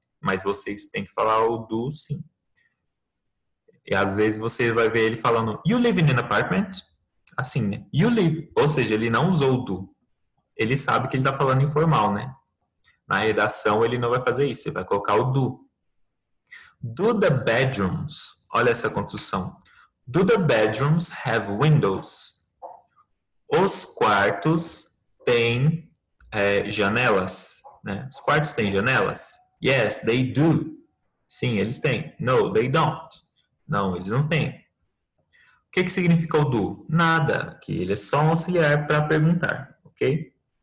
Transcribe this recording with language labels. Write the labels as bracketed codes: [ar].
[pt] Mas vocês têm que falar o do, sim. E às vezes você vai ver ele falando, [en] you live in an apartment? [pt] assim, né? You live, ou seja, ele não usou o do. Ele sabe que ele está falando informal, né? Na redação ele não vai fazer isso, ele vai colocar o do. [en] Do the bedrooms, [pt] olha essa construção. [en] Do the bedrooms have windows? [pt] Os quartos têm janelas, né? Os quartos têm janelas? [en] Yes, they do. [pt] Sim, eles têm. [en] No, they don't. [pt] Não, eles não têm. O que significa o do? Nada, que ele é só um auxiliar para perguntar, ok?